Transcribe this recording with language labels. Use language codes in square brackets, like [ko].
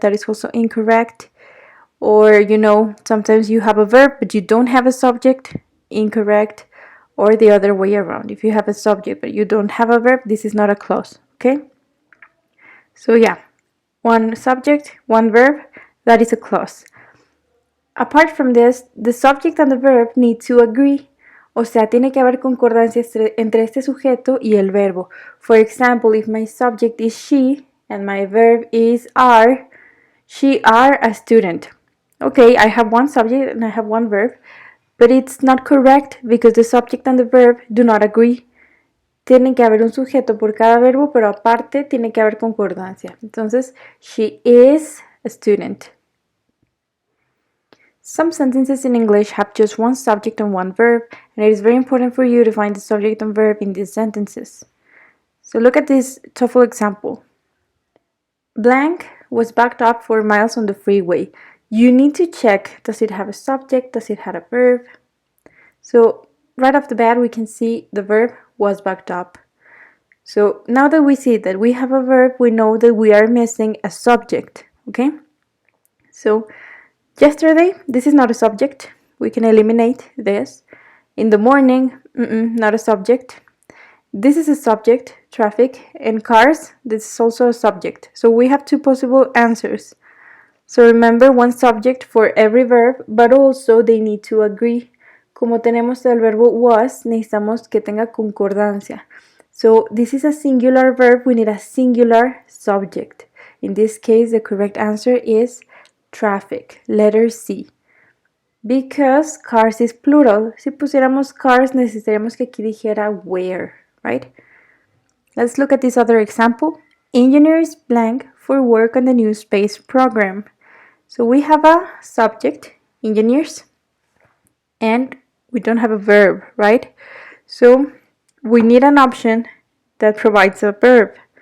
[en] That is also incorrect. Or, sometimes you have a verb but you don't have a subject. Incorrect. Or the other way around. If you have a subject but you don't have a verb, this is not a clause. Okay? So yeah. One subject, one verb, that is a clause. Apart from this, the subject and the verb need to agree. [es] O sea, tiene que haber concordancia entre este sujeto y el verbo. [en] For example, if my subject is she and my verb is are, she are a student. Okay, I have one subject and I have one verb, but it's not correct because the subject and the verb do not agree. [es] Tiene que haber un sujeto por cada verbo, pero aparte tiene que haber concordancia. [en] Entonces, she is a student. Some sentences in English have just one subject and one verb, and it is very important for you to find the subject and verb in these sentences. So look at this TOEFL example. Blank was backed up for miles on the freeway. You need to check, does it have a subject, does it have a verb? So right off the bat we can see the verb was backed up. So now that we see that we have a verb, we know that we are missing a subject, okay? So yesterday, this is not a subject. We can eliminate this. In the morning, not a subject. This is a subject, traffic, and cars, this is also a subject. So we have two possible answers. So remember, one subject for every verb, but also they need to agree. [es] Como tenemos el verbo was, necesitamos que tenga concordancia. [en] So this is a singular verb, we need a singular subject. In this case, the correct answer is traffic, letter C. Because cars is plural. [es] Si pusiéramos cars, necesitaríamos que aquí dijera where, right? [en] Let's look at this other example. Engineers blank for work on the new space program. So we have a subject, engineers, and we don't have a verb, right? So we need an option that provides a verb.